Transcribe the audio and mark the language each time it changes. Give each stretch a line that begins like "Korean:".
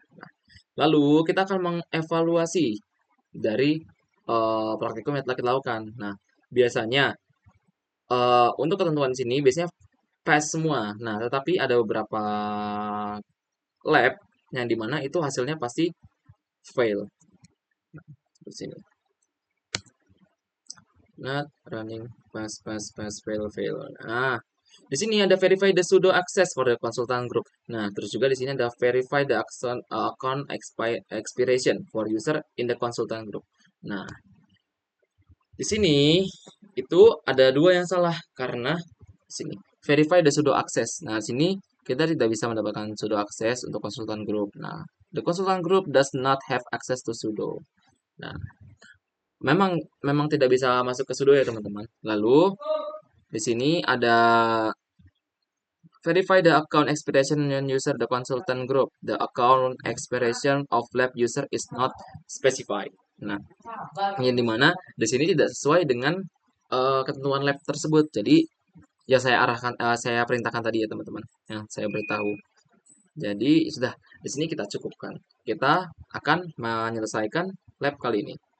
Indonesian: Nah, lalu kita akan mengevaluasi dari praktikum yang telah kita lakukan. Nah, biasanya untuk ketentuan sini biasanya pass semua. Nah, tetapi ada beberapa lab yang dimana itu hasilnya pasti fail. Nah, di sini.
English: Not running pass fail fail.
Indonesian: Nah, di sini ada
English: verify the sudo access for the consultant group.
Indonesian: Nah, terus juga di sini ada
English: verify the account expiration for user in the consultant group.
Indonesian: Nah, di sini itu ada dua yang salah karena sini
English: verify the sudo access.
Indonesian: Nah, sini kita tidak bisa mendapatkan sudo access untuk konsultan group.
English: Nah, the consultant group does not have access to sudo.
Indonesian: Nah, memang memang tidak bisa masuk ke sudo ya, teman-teman. Lalu di sini ada
English: verify the account expiration and user the consultant group. The account expiration of lab user is not specified.
Indonesian: Nah, yang dimana di sini tidak sesuai dengan ketentuan lab tersebut. Jadi ya saya arahkan, saya perintahkan tadi ya teman-teman. Yang saya beritahu. Jadi sudah di sini kita cukupkan. Kita akan menyelesaikan lab kali ini.